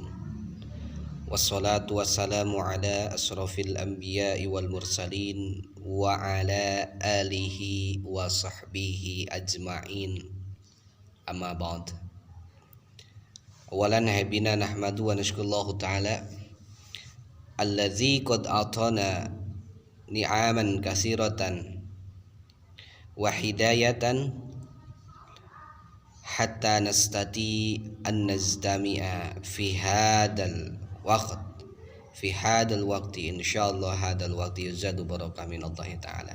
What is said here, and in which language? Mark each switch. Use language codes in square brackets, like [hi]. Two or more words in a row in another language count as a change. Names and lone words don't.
[ar] والصلاة والسلام على أشرف الأنبياء والمرسلين. وعلى آله وصحبه أجمعين. أما بعد. أولا حبينا نحمد ونشكر الله تعالى الذي قد أتانا نعما كثيرة وهداية حتى نستطيع أن نجتمع في هذا الوقت إن شاء الله هذا الوقت يزاد بركة من الله تعالى.